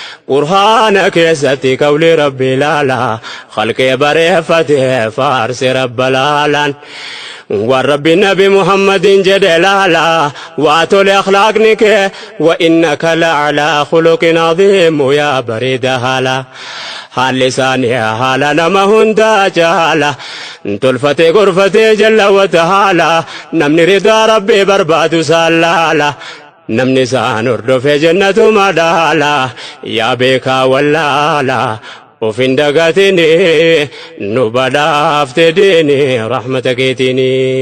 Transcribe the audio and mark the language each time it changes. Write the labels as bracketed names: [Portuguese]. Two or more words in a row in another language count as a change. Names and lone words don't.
[Oromo] Qur'aana keessatti qawli Rabbi ilaala, khalqee bareeffate faarse Rabba laalaan. Waan Rabbi Nabi Muhammadin jedhe ilaala, waa tole akhlaaqni kee, [Arabic] وإنك لعلى خلق عظيم [Oromo] yaa bareeda haala. Haalli isaanii haala nama hundaa caala, tolfatee gorfatee [Arabic] جل وتعالى, [Oromo] namni ridaa Rabbi barbaadu saalaala. Namni isaan hordofee jannatu madaala, yaa beekaa wallaala, of hin dagatini, nu badhaafte diini, rahmata keetiini.